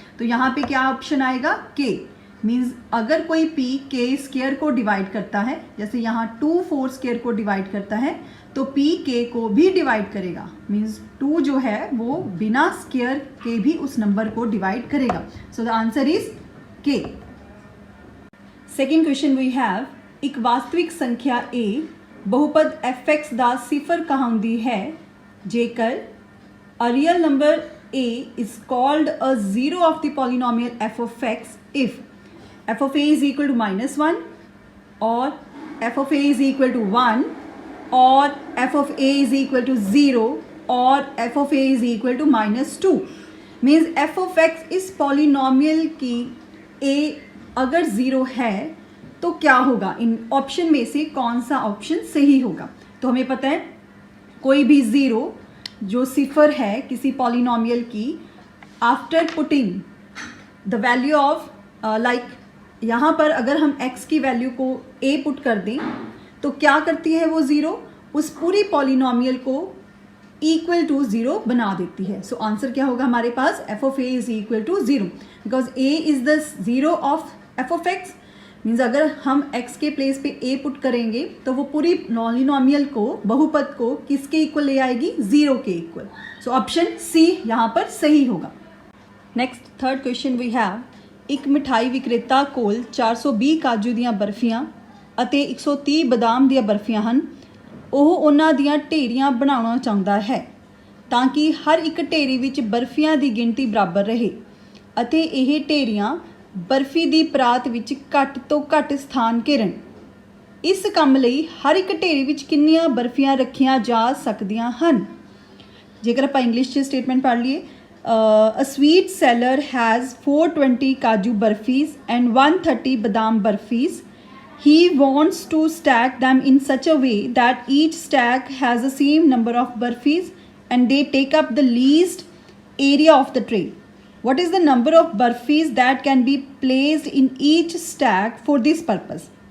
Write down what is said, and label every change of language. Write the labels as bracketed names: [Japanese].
[Hindi] तो यहाँ पे क्या ऑप्शन आएगा k मीन्स अगर कोई p k स्क्वायर को डिवाइड करता है, जैसे यहाँ 2 4 स्क्वायर को डिवाइड करता है तो p k को भी डिवाइड करेगा मीन्स 2 जो है वो बिना स्क्वायर के भी उस नंबर को डिवाइड करेगा। [English] So the answer is k। Second question we have, [Hindi] एक वास्तविक संख्या a बहुपद fx [Punjabi] ਦਾ ਸਿਫਰ ਕਹਾਉਂਦੀ ਹੈ ਜੇਕਰ [English] a real number a is called a zero of the polynomial f of x if f of a is equal to -1 or f of a is equal to 1 or f of a is equal to 0 or f of a is equal to -2। [Hindi] Means f of x इस polynomial की a अगर 0 है तो क्या होगा, इन option में से कौन सा ऑप्शन सही होगा। तो हमें पता है कोई भी 0 जो सिफर है किसी पॉलिनोमियल की, after putting the value of like यहाँ पर अगर हम x की वैल्यू को a पुट कर दें तो क्या करती है वो 0 उस पूरी पॉलिनोमियल को इक्वल टू 0 बना देती है। [English] So answer क्या होगा हमारे पास f of a is equal to 0 because a is the 0 of f of x। [Hindi] Means अगर हम x के प्लेस पे a पुट करेंगे तो वो पूरी पॉलिनोमियल को बहुपद को किसके इक्वल ले आएगी 0 के इक्वल। सो ऑप्शन सी यहाँ पर सही होगा। Next third question we have, एक मिठाई विक्रेता कोल 420 काजू [Punjabi] ਦੀਆਂ ਬਰਫੀਆਂ ਅਤੇ 130 ਬਦਾਮ ਦੀਆਂ ਬਰਫੀਆਂ ਹਨ। ਉਹ ਉਹਨਾਂ ਦੀਆਂ ਢੇਰੀਆਂ ਬਣਾਉਣਾ ਚਾਹੁੰਦਾ ਹੈ ਤਾਂ ਕਿ ਹਰ ਇੱਕ ਢੇਰੀ ਵਿੱਚ ਬਰਫੀਆਂ ਦੀ ਗਿਣਤੀ ਬਰਾਬਰ ਰਹੇ ਅਤੇ ਇਹ ਢੇਰੀਆਂ ਬਰਫੀ ਦੀ ਪਰਾਤ ਵਿੱਚ ਘੱਟ ਤੋਂ ਘੱਟ ਸਥਾਨ ਘੇਰਨ। ਇਸ ਕੰਮ ਲਈ ਹਰ ਇੱਕ ਢੇਰੀ ਵਿੱਚ ਕਿੰਨੀਆਂ ਬਰਫੀਆਂ ਰੱਖੀਆਂ ਜਾ ਸਕਦੀਆਂ ਹਨ। ਜੇਕਰ ਆਪਾਂ ਇੰਗਲਿਸ਼ 'ਚ ਸਟੇਟਮੈਂਟ ਪੜ੍ਹ ਲਈਏ, [English] A sweet seller has 420 kaju burfis and 130 badam burfis. He wants to stack them in such a way that each stack has the same number of burfis and they take up the least area of the tray. What is the number of burfis that can be placed in each stack for this purpose?